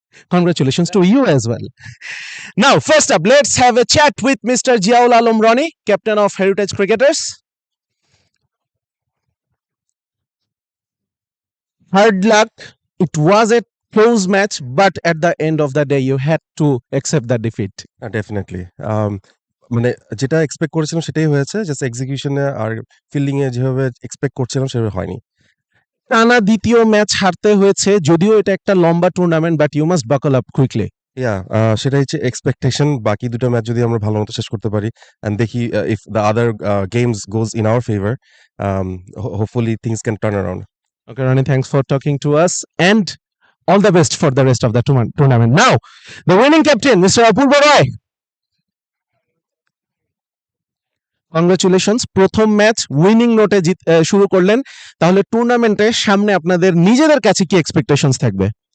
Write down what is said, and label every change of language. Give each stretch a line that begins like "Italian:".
English: Congratulations to you as well. Now, first up, let's have a chat with Mr. Jiaul Alam Rani, captain of Heritage Cricketers. Hard luck. It was a close match, but at the end of the day, you had to accept the defeat.
Bangla: Definitely মানে যেটা expect করেছিলাম সেটাই হয়েছে, just এক্সিকিউশনে আর fielding এ যেভাবে expect করছিলাম সেভাবে হয়নি। টানা দ্বিতীয় ম্যাচ হারতে হয়েছে, যদিও এটা একটা লম্বা টুর্নামেন্ট,
English: But you must buckle up quickly.
Bangla: সেটাই হচ্ছে এক্সপেকটেশন। বাকি দুটো ম্যাচ যদি আমরা ভালো মতো শেষ করতে পারি
English: And দেখি if the other games goes in our favour, hopefully things can turn around. Okay, Ronnie, thanks for talking to us and all the best for the rest of the tournament. Now, the winning captain, Mr. Apurva Roy.
Bangla: Congratulations, প্রথম match winning নোটে শুরু করলেন, তাহলে টুর্নামেন্টের সামনে আপনাদের নিজেদের কাছে কি এক্সপেকটেশনস থাকবে?